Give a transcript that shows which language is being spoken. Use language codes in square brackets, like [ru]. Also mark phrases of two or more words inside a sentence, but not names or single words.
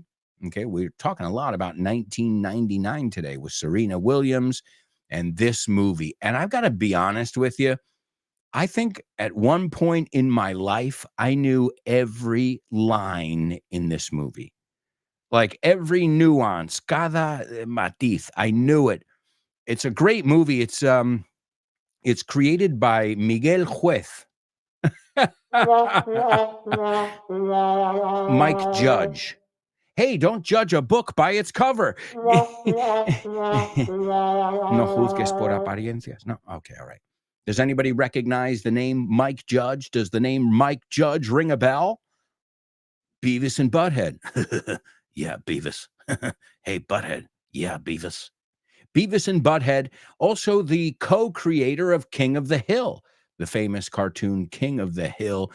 [en] Okay, we're talking a lot about 1999 today with Serena Williams and this movie. And I've got to be honest with you, I think at one point in my life, I knew every line in this movie. Like every nuance, [es] cada matiz, [en] I knew it. It's a great movie. It's created by Miguel Juez. Mike Judge. Hey, don't judge a book by its cover. [es] No juzgues por apariencias. [en] No, okay, all right. Does anybody recognize the name Mike Judge? Does the name Mike Judge ring a bell? Beavis and Butthead. Yeah, Beavis. Hey, Butthead. Yeah, Beavis. Beavis and Butthead, also the co-creator of King of the Hill, the famous cartoon King of the Hill.